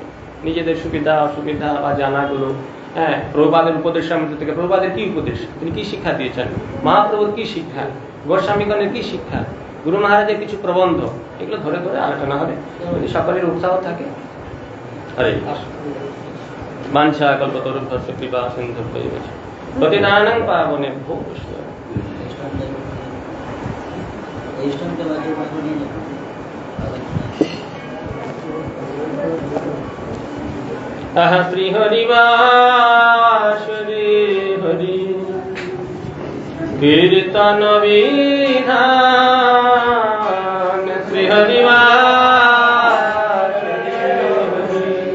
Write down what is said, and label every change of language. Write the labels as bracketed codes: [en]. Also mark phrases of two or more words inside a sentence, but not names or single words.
[bn] নিজেদের সুবিধা অসুবিধা বা জানাগুলো, হ্যাঁ, প্রভুপাদের উপদেশের মধ্যে থেকে প্রভুপাদের কি উপদেশ, তিনি কি শিক্ষা দিয়েছেন, মহাপ্রভুর কি শিক্ষা, গোস্বামীগণের কি শিক্ষা, গুরু মহারাজের কিছু প্রবন্ধ, এগুলো ধরে ধরে আলোচনা হবে যদি সকলের উৎসাহ থাকে। [sa] হরে বাঞ্ছা কল্পতরুভ্যস্য কৃপা সিন্ধুভ্যো এব চ পতিতানাং পাবনেভ্যো বৈষ্ণবেভ্যো। [bn] শ্রী হরিবাস রে হরি কীর্তন বিধান, শ্রী হরিবাস রে হরি